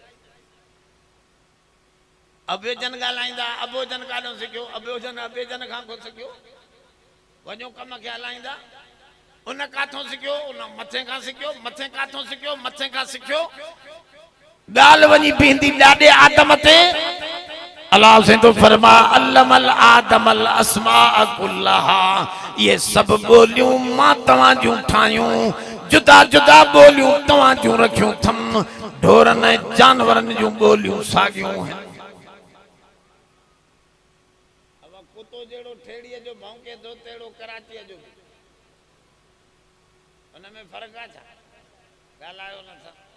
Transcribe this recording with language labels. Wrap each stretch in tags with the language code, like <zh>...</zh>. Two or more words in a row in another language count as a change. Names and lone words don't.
<sd>अभेजन ॻाल्हाईंदा अभोजन काॾों सिखियो अभोजन अभेजन खां को सिखियो। वञो कम खे हलाईंदा उन काथों सिखियो उन मथे खां सिखियो मथे काथों सिखियो मथे खां सिखियो। ॻाल्हि वञी पींदी ॾाॾे आदम ते। अल्लाह से तो फरमा</sd> <ar>عَلَّمَ آدَمَ الأَسْمَاءَ كُلَّهَا.</ar> <sd>ये सब बोलियूं मां तव्हां जूं ठाहियूं जुदा जुदा बोलियूं तव्हां जूं रखियूं थम ढोरन ऐं जानवरनि जूं बोलियूं साॻियूं आहिनि। कुतो जहिड़ो ठेड़ीअ जो भौंके थो तहिड़ो कराचीअ जो उन में फ़र्क़ु आहे छा ॻाल्हायो नथा।</sd>